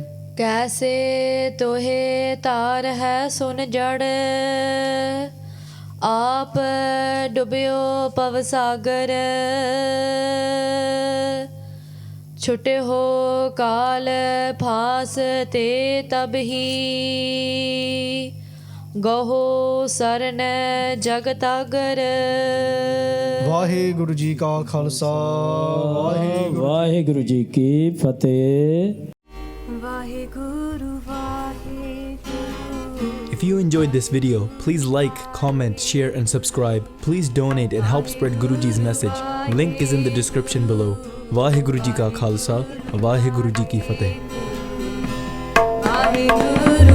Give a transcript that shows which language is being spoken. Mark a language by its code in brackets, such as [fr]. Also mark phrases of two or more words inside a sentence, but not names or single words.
[pa] ਕੈਸੇ ਤੋਹੇ ਤਾਰ ਹੈ ਸੁਨ ਜੜ, ਆਪ ਡੁਬਿਓ ਪਵਸਾਗਰ, ਛੁਟੇ ਹੋ ਕਾਲ ਫਾਸ ਤੇ ਤਬ ਹੀ, ਗਹੋ ਸਰਨ ਜਗਤਾਗਰ. ਵਾਹਿਗੁਰੂ ਜੀ ਕਾ ਖਾਲਸਾ, ਵਾਹਿਗੁਰੂ ਜੀ ਕੀ ਫ਼ਤਹਿ. [en] If you enjoyed this video, please like, comment, share and subscribe. Please donate and help spread Guruji's message. Link is in the description below. [pa] ਵਾਹਿਗੁਰੂ ਜੀ ਕਾ ਖਾਲਸਾ, ਵਾਹਿਗੁਰੂ ਜੀ ਕੀ ਫ਼ਤਹਿ.